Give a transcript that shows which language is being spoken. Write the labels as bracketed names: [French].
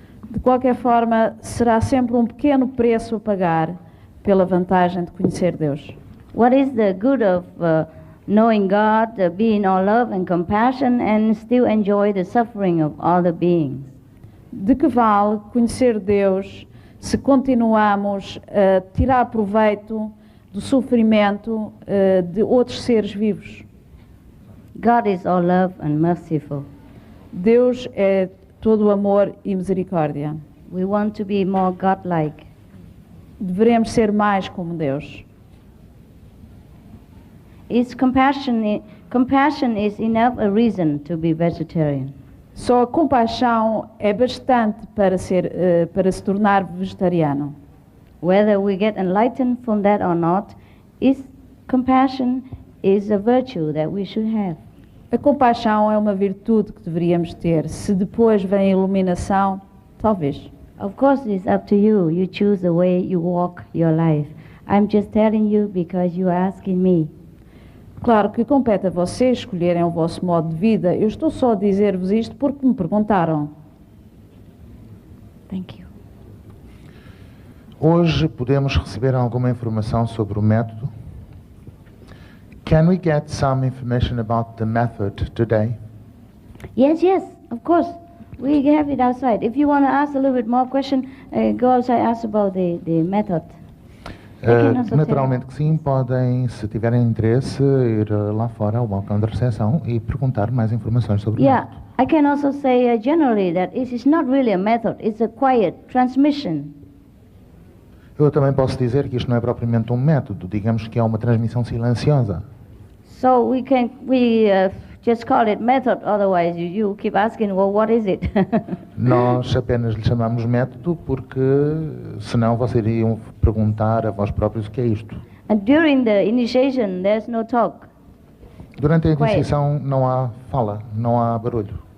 [Portuguese] De qualquer forma, será sempre um pequeno preço a pagar pela vantagem de conhecer Deus. [English] What is the good of knowing God, being all love and compassion, and still enjoy the suffering of other beings? [Portuguese] De que vale conhecer Deus se continuamos a tirar proveito do sofrimento de outros seres vivos? [English] God is all love and merciful. [Portuguese] Deus é todo amor e misericórdia. [English] We want to be more God-like. [Portuguese] Devemos ser mais como Deus. [English] Compassion is enough a reason to be vegetarian. [Portuguese] Só a compaixão é bastante para se tornar vegetariano. [English] Whether we get enlightened from that or not, compassion is a virtue that we should have. [Portuguese] A compaixão é uma virtude que deveríamos ter. Se depois vem a iluminação, talvez. [English] Of course, it's up to you. You choose the way you walk your life. I'm just telling you because you are asking me. [Portuguese] Claro que compete a vocês escolherem o vosso modo de vida. Eu estou só a dizer-vos isto porque me perguntaram. [English] Thank you. [Portuguese] Hoje podemos receber alguma informação sobre o método? [English] Can we get some information about the method today? Yes, yes, of course. We have it outside. If you want to ask a little bit more question, go outside, ask about the method. [Portuguese] Naturalmente que sim, podem, se tiverem interesse, ir lá fora ao balcão de recepção e perguntar mais informações sobre o [English] Yeah, [Portuguese] método. [English] I can also say generally that it is not really a method, it's a quiet transmission. [Portuguese] Eu também posso dizer que isto não é propriamente um método, digamos que é uma transmissão silenciosa. [English] So we just call it method, otherwise you keep asking, well, what is it? [Portuguese] Nós apenas lhe chamamos método porque, senão, vocês iriam perguntar a vós próprios o que é isto. [English] And during the initiation, there's no talk. [Portuguese] Durante a iniciação não há fala, não há barulho.